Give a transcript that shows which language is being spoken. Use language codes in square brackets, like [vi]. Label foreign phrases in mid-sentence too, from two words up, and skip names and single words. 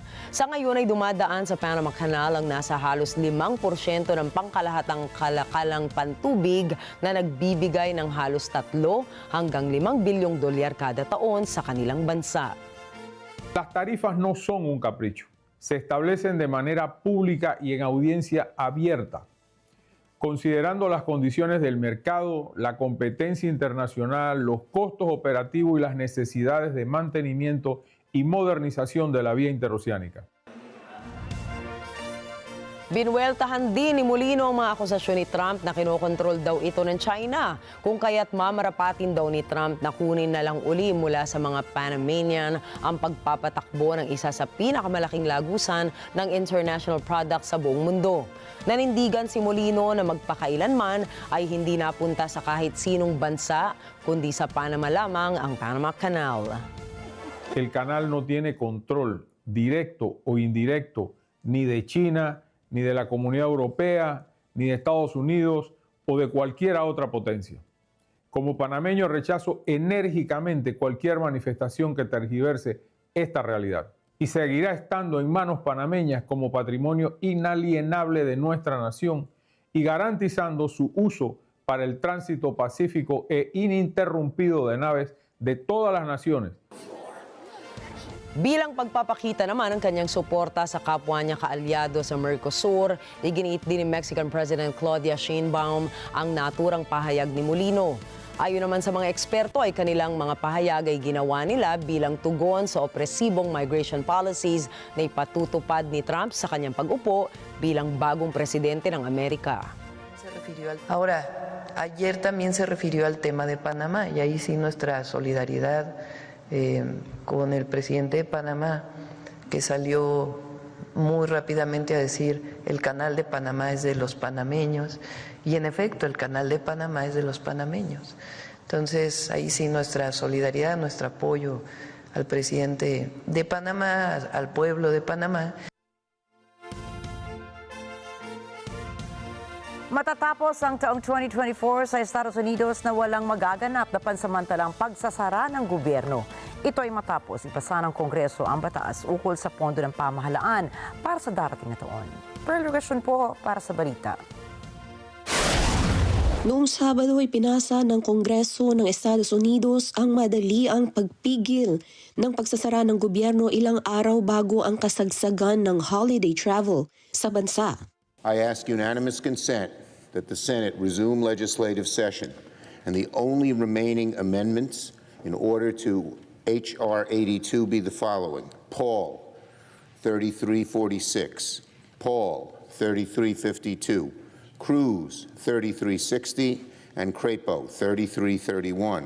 [tl] Sa ngayon ay dumadaan sa Panama Canal ang nasa halos 5% ng pangkalahatang kalakalang pantubig na nagbibigay ng halos 3 hanggang 5 bilyong dolyar kada taon sa kanilang bansa. [es] Las tarifas no son un capricho. Se establecen de manera pública y en audiencia abierta, considerando las condiciones del mercado, la competencia internacional, los costos operativos y las necesidades de mantenimiento y modernización de la vía interoceánica. [tl] Binuweltahan din ni Mulino ang mga akusasyon ni Trump na kinokontrol daw ito ng China, kung kaya't mamarapatin daw ni Trump na kunin na lang uli mula sa mga Panamanian ang pagpapatakbo ng isa sa pinakamalaking lagusan ng [en] international products [tl] sa buong mundo. Nanindigan si Mulino na magpakailanman ay hindi napunta sa kahit sinong bansa, kundi sa Panama lamang ang Panama Canal. [es] El canal no tiene control directo o indirecto ni de China, ni de la Comunidad Europea, ni de Estados Unidos o de cualquier otra potencia. Como panameño rechazo enérgicamente cualquier manifestación que tergiverse esta realidad y seguirá estando en manos panameñas como patrimonio inalienable de nuestra nación y garantizando su uso para el tránsito pacífico e ininterrumpido de naves de todas las naciones. [tl] Bilang pagpapakita naman ng kanyang suporta sa kapwa niya kaalyado sa Mercosur, iginiit din ni Mexican President Claudia Sheinbaum ang naturang pahayag ni Mulino. Ayon naman sa mga eksperto ay kanilang mga pahayag ay ginawa nila bilang tugon sa opresibong [en] migration policies [tl] na ipatutupad ni Trump sa kanyang pag-upo bilang bagong presidente ng Amerika. [es] Ahora, ayer también se refirió al tema de Panamá y ahí sí nuestra solidaridad con el presidente de Panamá, que salió muy rápidamente a decir el canal de Panamá es de los panameños, y en efecto el canal de Panamá es de los panameños. Entonces ahí sí nuestra solidaridad, nuestro apoyo al presidente de Panamá, al pueblo de Panamá. [tl] Matatapos ang taong 2024 sa Estados Unidos na walang magaganap na pansamantalang pagsasara ng gobyerno. Ito ay matapos ipasa ng Kongreso ang batas ukol sa pondo ng pamahalaan para sa darating na taon. Pearl Regasyon po para sa balita. Noong Sabado ay pinasa ng Kongreso ng Estados Unidos ang madaliang pagpigil ng pagsasara ng gobyerno ilang araw bago ang kasagsagan ng [en] holiday travel [tl] sa bansa. [en] I ask unanimous consent that the Senate resume legislative session, and the only remaining amendments in order to H.R. 82 be the following: Paul, 3346, Paul, 3352, Cruz, 3360, and Crapo, 3331.